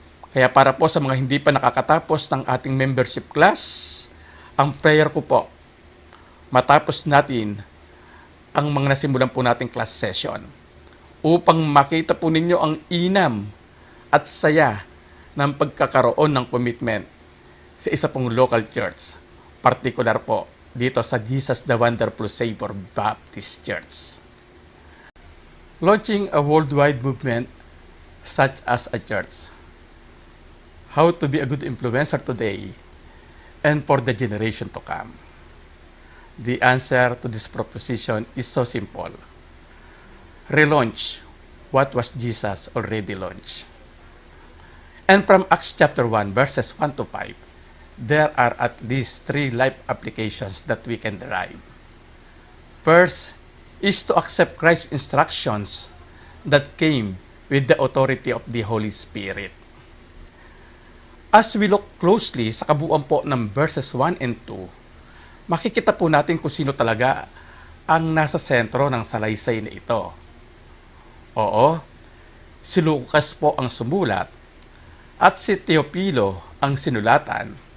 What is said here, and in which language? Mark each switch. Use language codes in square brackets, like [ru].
[tl] Kaya para po sa mga hindi pa nakakatapos ng ating membership class, ang prayer ko po, matapos natin ang mga nasimulan po nating class session upang makita po ninyo ang inam at saya ng pagkakaroon ng commitment sa isa pong local church, particular po dito sa Jesus the Wonderful Savior Baptist Church. [en] Launching a worldwide movement such as a church. How to be a good influencer today and for the generation to come. The answer to this proposition is so simple. Relaunch what was Jesus already launched. And from Acts chapter 1 verses 1 to 5, there are at least 3 life applications that we can derive. First is to accept Christ's instructions that came with the authority of the Holy Spirit. As we look closely [tl] sa kabuuan po ng verses 1 and 2, makikita po natin kung sino talaga ang nasa sentro ng salaysay na ito. Oo, si Lucas po ang sumulat at si Teopilo ang sinulatan.